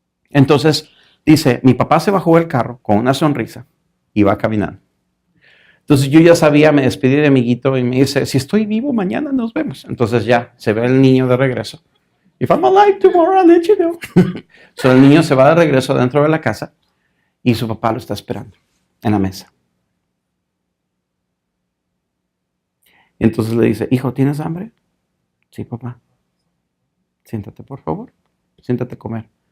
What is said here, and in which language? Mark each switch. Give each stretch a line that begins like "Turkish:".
Spanish: Entonces, dice, mi papá se bajó del carro con una sonrisa y va caminando. Entonces yo ya sabía, me despedí de amiguito y me dice, si estoy vivo mañana nos vemos. Entonces ya, se ve el niño de regreso.
English: If I'm alive tomorrow, I'll let you know.
Spanish: So el niño se va de regreso dentro de la casa y su papá lo está esperando en la mesa. Entonces le dice, hijo, ¿tienes hambre? Sí, papá. Siéntate, por favor. Siéntate a comer.